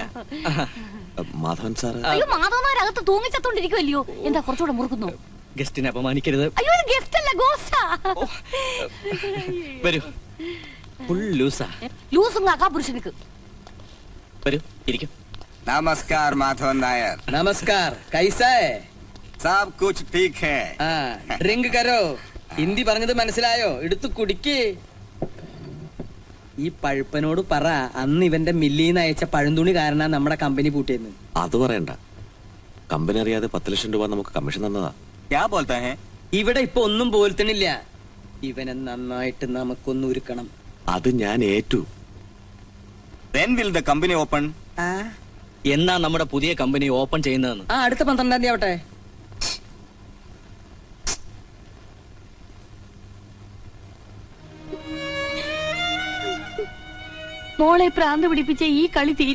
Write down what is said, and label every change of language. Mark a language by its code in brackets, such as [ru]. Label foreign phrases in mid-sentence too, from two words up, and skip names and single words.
[ml] മാധവൻ സാറ്. അയ്യോ, മാധവന്മാരകത്ത് തൂങ്ങിച്ചത്തോണ്ടിരിക്കുമല്ലയോ? എന്താ കുറച്ചുകൂടെ മുറുക്കുന്നു? ഗസ്റ്റിനെ അപമാനിക്കരുത്. അയ്യോ, ഇത് ഗസ്റ്റ് അല്ല, ഗോസ്റ്റാ. വരൂ. [en] full loose. [ml] ലൂസും കാക്കാപുരുഷനിക്ക്. വരൂ, ഇരിക്കും. [hi] नमस्कार माधवन नायर. नमस्कार. कैसा है? सब कुछ ठीक है. ड्रिंक करो. [ml] ഹിന്ദി പറഞ്ഞത് മനസ്സിലായോ? എടുത്തു കുടിക്ക്. ഈ പഴുപ്പനോട് പറ, അന്ന് ഇവന്റെ മില്ലിന്ന് അയച്ച പഴന്തുണി കാരണം നമ്മുടെ കമ്പനി പൂട്ടിയെന്ന്. അത് പറയണ്ട. കമ്പനി അറിയാതെ 10 ലക്ഷം രൂപ നമുക്ക് കമ്മീഷൻ തന്നതാ. [hi] क्या बोलता है? [ml] ഇവിടെ ഇപ്പൊ ഒന്നും പോലത്തണില്ല. ഇവനെ നന്നായിട്ട് നമുക്കൊന്ന് ഉരുക്കണം. അത് ഞാൻ ഏറ്റു. [en] When will the company open? [ml] എന്നാ നമ്മുടെ പുതിയ കമ്പനി ഓപ്പൺ ചെയ്യുന്നതെന്ന്? അടുത്ത 12-ാം തീയതി ആവട്ടെ. മോളെ പ്രാന്ത് പിടിപ്പിച്ച ഈ കളി തീരും.